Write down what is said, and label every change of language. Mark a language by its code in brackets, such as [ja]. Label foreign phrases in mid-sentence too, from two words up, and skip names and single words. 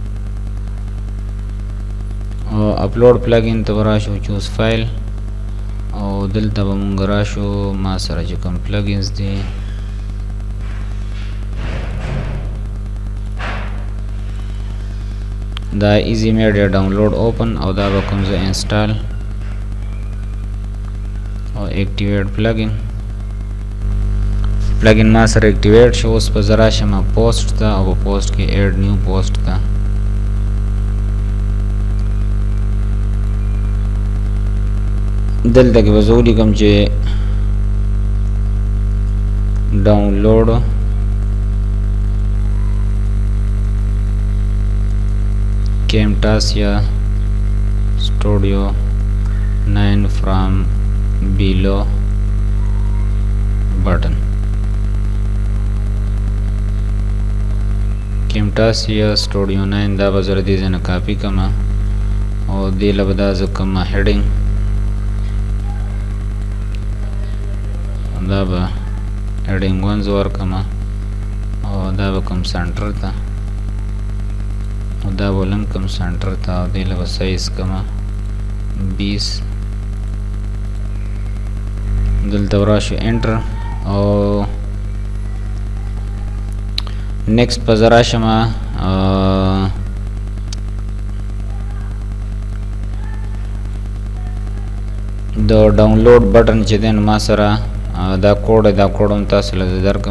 [ps] او [en] upload plugin [ps] ته به راشو [en] choose file [ps] او دلته به موږ راشو ما سره چې کوم پلګینز دي دا ایزی میډیا ډاونلوډ اوپن او دا به کوم زه انسټال او [en] activate plugin [ps] ما سره اکټیویټ شو. اوس په زه راشم پوسټ ته او په پوسټ کې [en] add new post [ps] ته دلته کې به زه ولیکم چې [en] download Camtasia Studio 9 from below button. [ps] Camtasia Studio 9 دا به زه د دې ځای نه کاپي کړم او دې له به دا زه کوم هیډینګ دا به هیډینګ 1 زه ورکړم او دا به کوم سنټر ته او دا بولم کم سنټر ته او دې له به سایز کما 20 دلته راشو انټر او نیکسټ په زه راشم د [en] download button [ps] چې دی نو ما سره دا کوډ هم تاسو له زه درکړم.